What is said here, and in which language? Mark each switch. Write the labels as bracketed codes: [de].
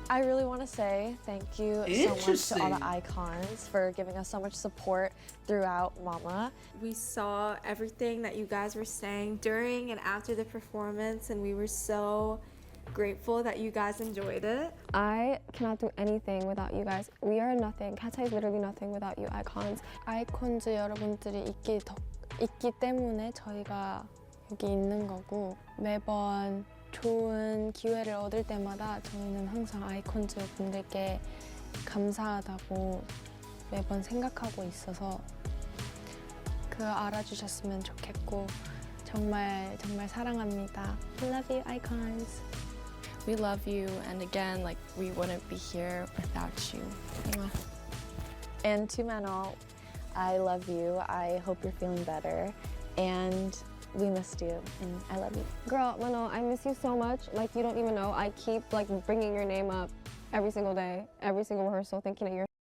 [en] I really want to say thank you so much to all the icons for giving us so much support throughout Mama. We saw everything that you guys were saying during and after the performance, and we were so grateful that you guys enjoyed it. I cannot do anything without you guys. We are nothing. Katseye is literally nothing without you icons. [ko] 아이콘즈 여러분들이 있기 때문에 저희가 여기 있는 거고, 매번 좋은 기회를 얻을 때마다 저희는 항상 아이콘즈 분들께 감사하다고 매번 생각하고 있어서 그거 알아주셨으면 좋겠고, 정말 사랑합니다. [en] I love you, icons. We love you, and again, we wouldn't be here without you. And to Manal, I love you. I hope you're feeling better. And we missed you, and I love you. Girl, Manal, I miss you so much. You don't even know. I keep bringing your name up every single day, every single rehearsal, thinking that you're.